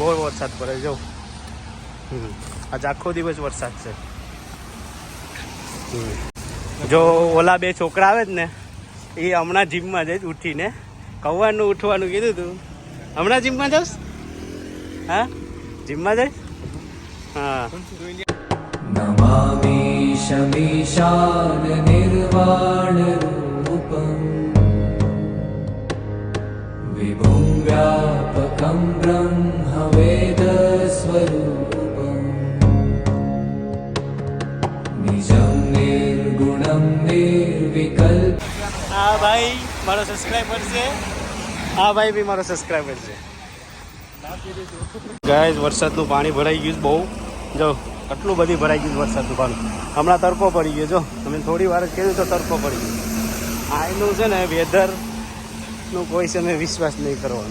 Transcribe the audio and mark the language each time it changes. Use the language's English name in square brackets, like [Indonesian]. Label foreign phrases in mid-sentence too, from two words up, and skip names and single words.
[Gujarati] બહુ વરસાદ પડે જો. આજે આખો દિવસ વરસાદ છે. જો ઓલા બે છોકરા આવે જ ને એ હમણાં જીમમાં જઈશ ઉઠીને. કૌવાનું ઉઠવાનું કીધું તું. હમણાં જીમમાં જાઉં? હા જીમમાં જઈશ. હા [Sanskrit] नमामि शमीशान निर्वाण रूपम् विभुं व्यापकं ब्रह्म वेद स्वरूपम् निजं निर्गुणं निर्विकल्प. [Gujarati] આ ભાઈ મારો સબસ્ક્રાઈબર છે. આ ભાઈ બી મારો સબસ્ક્રાઈબર છે. ગાઈસ વરસાદનું પાણી ભરાઈ ગયું બહુ. જો આટલું બધી ભરાઈ ગયું વરસાદનું પાણી. હમણાં તડકો પડી ગયો. જો તમે થોડી વાર જ કીધું તો તડકો પડી ગયો. આ એનું છે ને વેધરનું કોઈ સમય વિશ્વાસ નહીં કરવાનો.